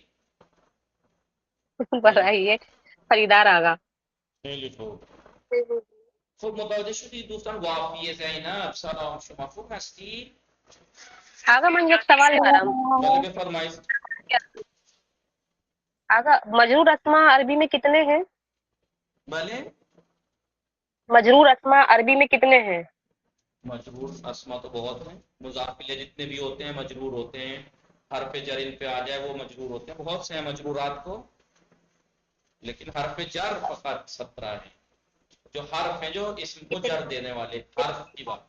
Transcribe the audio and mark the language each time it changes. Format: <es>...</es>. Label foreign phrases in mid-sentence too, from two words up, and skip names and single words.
<fa>برای خریدار آقا خیلی خوب خوب متوجه شدید دوستان وافی زینب سلام شما خوب هستی آقا من یک سوال دارم بله بفرمایید</fa> <ur>آقا مجرور اسما عربی میں کتنے ہیں</ur> <fa>بله</fa> <ur>مجرور اسما عربی میں کتنے ہیں مجرور اسما تو بہت ہیں مضاف الیہ جتنے بھی ہوتے ہیں مجرور ہوتے ہیں حرف جر ان پہ آ جائے وہ مجرور ہوتے ہیں بہت سے ہیں مجرورات کو لیکن حرف جر فقط 17 ہیں جو حرف ہیں جو اسم کو جر دینے والے حرف کی بات</ur>